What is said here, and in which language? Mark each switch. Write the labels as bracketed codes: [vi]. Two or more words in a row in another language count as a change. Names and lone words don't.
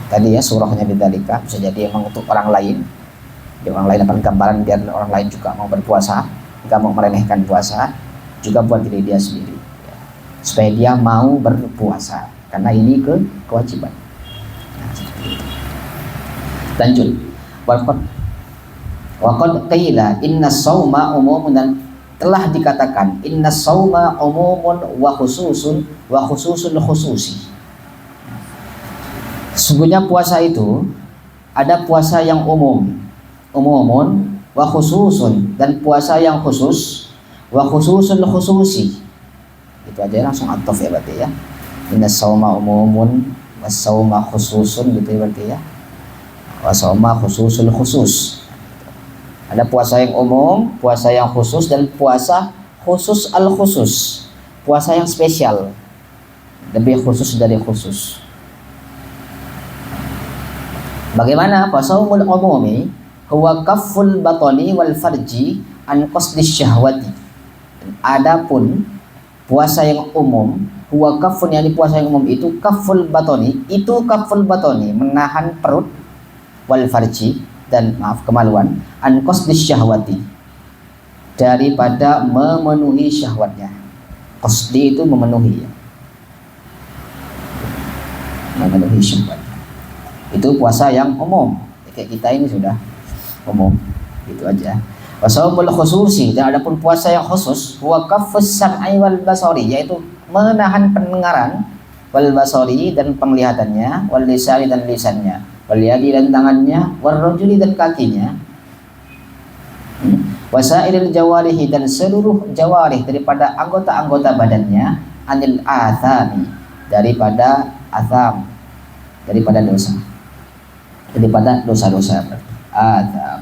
[id] Tadi ya surahnya bidzalika, bisa jadi emang untuk orang lain. Dia orang lain dapat gambaran biar orang lain juga mau berpuasa, nggak mau meremehkan puasa, juga buat diri dia sendiri. Ya. Supaya dia mau berpuasa karena ini kewajiban. Nah, seperti itu. Lanjut. [ar] وقد قيل إن الصوم عموم, [id] dan telah dikatakan [ar] إن الصوم عموم وخصوص خصوص. [id] Sesungguhnya puasa itu ada puasa yang [ar] عموم وخصوص, [id] dan puasa yang khusus [ar] وخصوص الخصوص. [id] Itu aja langsung ataf ya berarti ya. [ar] إن الصوم عموم والصوم خصوص, [id] gitu ya berarti ya. [ar] والصوم خصوص الخصوص. [id] Ada puasa yang umum, puasa yang khusus, dan puasa khusus al-khusus, puasa yang spesial, lebih khusus dari khusus. Bagaimana? [ar] صوم العموم هو كف البطن والفرج عن قصد الشهوة. [id] Adapun puasa yang umum, [ar] هو كف, [id] yakni puasa yang umum itu [ar] كف البطن, [id] itu [ar] كف البطن, [id] menahan perut, [ar] والفرج, [id] dan maaf kemaluan, [ar] عن قصد الشهوة, [id] daripada memenuhi syahwatnya. Qasdi itu memenuhi, ya. Memenuhi syahwatnya. Itu puasa yang umum. Kayak kita ini sudah umum. Itu aja. [ar] وصوم الخصوص, [id] dan adapun puasa yang khusus, [ar] وكف السمع والبصر, [id] yaitu menahan pendengaran, [ar] والبصر [id] dan penglihatannya, [ar] واللسان [id] dan lisannya, [ar] واليد [id] dan tangannya, [ar] والرجل [id] dan kakinya, [ar] وسائر الجوارح [id] dan seluruh jawarih daripada anggota-anggota badannya, [ar] عن الآثام [id] daripada atham, daripada dosa, daripada dosa-dosa, atham.